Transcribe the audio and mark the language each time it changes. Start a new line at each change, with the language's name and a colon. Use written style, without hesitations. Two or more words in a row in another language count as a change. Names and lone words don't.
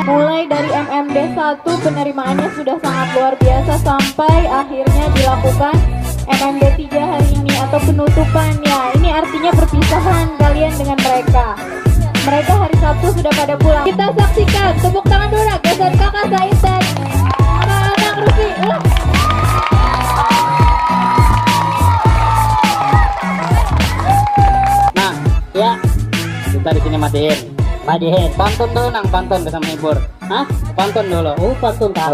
Indonesian: Mulai dari MMD 1 penerimaannya sudah sangat luar biasa sampai akhirnya dilakukan MMD 3 hari ini atau penutupan, ya. Ini artinya perpisahan kalian dengan mereka. Mereka hari Sabtu sudah pada pulang. Kita saksikan, tepuk tangan dulu geser kakak Said dan anak Rufi. Nah, ya kita di sini matiin. Pantun dulu nang, pantun bersama hibur. Hah? Pantun dulu. Oh, pantun tak?